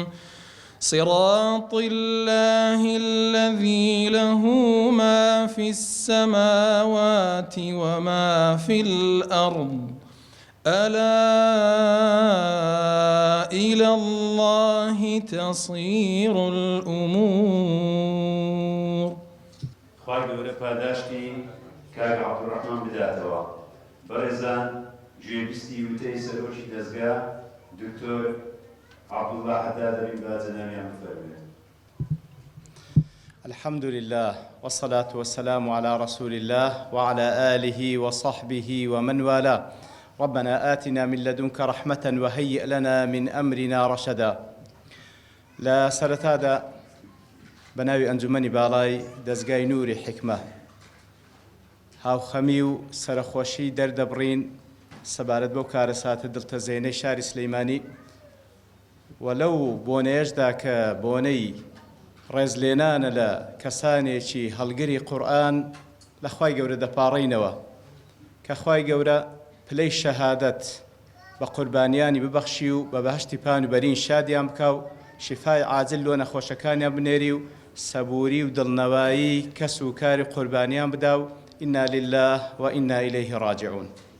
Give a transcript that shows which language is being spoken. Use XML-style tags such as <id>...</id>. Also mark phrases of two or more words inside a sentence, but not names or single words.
<ar>صراط الله الذي له ما في السماوات وما في الأرض ألا إلى الله تصير الأمور.</ar> <ckb>خواهی گەورە پاداشتی کاک عەبدوڕەحمان بداتەوە. بەڕێزان گوێبیستی وتەی سەرۆکی دەزگا دکتۆر عەبدوڵڵا حەداد دەبین با جەنابیان بفەرموێن.</ckb> <ar>الحمد لله والصلاة والسلام على رسول الله وعلى آله وصحبه ومن والاه. ربنا آتنا من لدنك رحمة وهيئ لنا من أمرنا رشدا.</ar> <ckb>لا سرتادا بناوي أنجمني بالاي دزگای نوری حکمة هاو خەمی و سەرخۆشی دەردەبڕین سەبارەت بەو کارەساتە دڵتەزێنەی شاری سلەیمانی وەلەو بۆنەیەشدا کە بۆنەی ڕێزلێنانە لە کەسانێکی هەڵگری قورئان لە خوای گەورە دەپاڕینەوە کە خوای گەورە پلەی شەهادەت بە قوربانیانی ببەخشی و بە بەهەشتی پان و بەرین شادیان بکە و شیفای عاجل لۆ نەخۆشەکانیان بنێری و سەبووری و دڵنەوایی کەس و کاری قوربانیان بدا و</ckb> <ar>ئینا لله و ئینا ئیلەیه ڕاجعون.</ar>